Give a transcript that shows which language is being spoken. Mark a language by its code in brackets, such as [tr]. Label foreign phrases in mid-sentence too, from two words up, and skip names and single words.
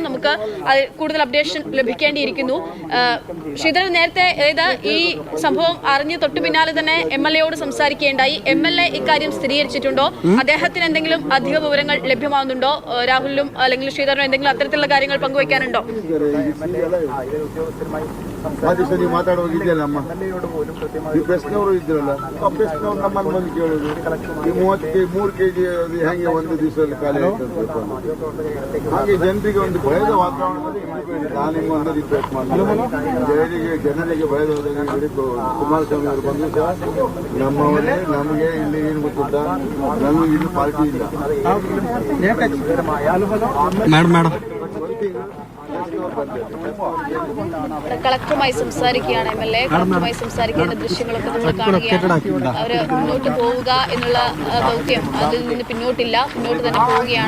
[ml] നമുക്ക് കൂടുതൽ അപ്ഡേഷൻ ലഭിക്കേണ്ടിയിരിക്കുന്നു. ശ്രീധരൻ, നേരത്തെ ഈ സംഭവം അറിഞ്ഞ് തൊട്ടു പിന്നാലെ തന്നെ MLA യോട് സംസാരിക്കുകയുണ്ടായി. MLA ഇക്കാര്യം സ്ഥിരീകരിച്ചിട്ടുണ്ടോ? അദ്ദേഹത്തിന് എന്തെങ്കിലും അധിക വിവരങ്ങൾ ലഭ്യമാവുന്നുണ്ടോ? രാഹുലിനും അല്ലെങ്കിൽ ശ്രീധരനും എന്തെങ്കിലും അത്തരത്തിലുള്ള കാര്യങ്ങൾ പങ്കുവയ്ക്കാനുണ്ടോ? [kn] ಮಾತಾಡುವಾಗಿದೆಯಲ್ಲ ಅಮ್ಮ, ಈ ಪ್ರಶ್ನೆಯವರು ಇದ್ರಲ್ಲ, ಆ ಪ್ರಶ್ನೆಯವ್ರು ನಮ್ಮನ್ನು ಬಂದು ಕೇಳೋದು ಈ 3 kg ಹೆಂಗೆ ಒಂದು ದಿವಸದಲ್ಲಿ ಖಾಲಿ ಆಯ್ತು. ಹಾಗೆ ಜನರಿಗೆ ಒಂದು ಭಯದ ವಾತಾವರಣದಲ್ಲಿ ನಾನು ಒಂದು ರಿಕ್ವೆಸ್ಟ್ ಮಾಡ್ತೀನಿ, ಜನರಿಗೆ ಭಯದ ಕುಮಾರಸ್ವಾಮಿ ಅವರು ಬಂದು ಸಹ ನಮ್ಮವರೇ, ನಮಗೆ ಇಲ್ಲಿ ಏನು ಗೊತ್ತಿಲ್ಲ, ನಮಗೆ ಇಲ್ಲಿ ಪಾರ್ಟಿ ಇಲ್ಲ. [ml] മാഡം കളക്ടറുമായി സംസാരിക്കുകയാണ് MLA. കളക്ടറുമായി സംസാരിക്കുന്ന ദൃശ്യങ്ങളൊക്കെ നമ്മൾ കാണുകയാണ്. അവർ മുന്നോട്ട് പോവുക എന്നുള്ള ദൗത്യം അതിൽ നിന്ന് പിന്നോട്ട് തന്നെ പോവുകയാണ്.